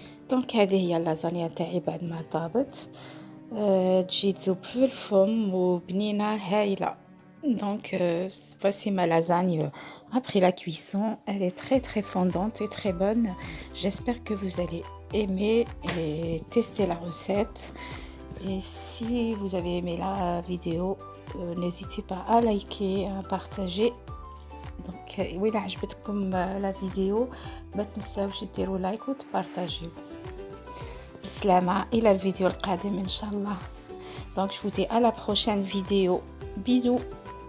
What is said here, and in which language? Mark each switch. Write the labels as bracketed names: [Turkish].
[Arabic] دونك هذه هي اللازانيا تاعي بعد ما طابت. تجي تذوب في الفم وبنينة هايلة. [French] Donc voici ma lasagne après la cuisson. Elle est très fondante et très bonne. J'espère que vous allez aimer et tester la recette. Et si vous avez aimé la vidéo, n'hésitez pas à liker, à partager. [Arabic] Donc وإلا عجبتكم la vidéo ما تنساوش ديروا لايك وتبارطاجيو. بسلامة إلى الفيديو القادم إن شاء الله. [French] Donc je vous dis à la prochaine vidéo. Bisous.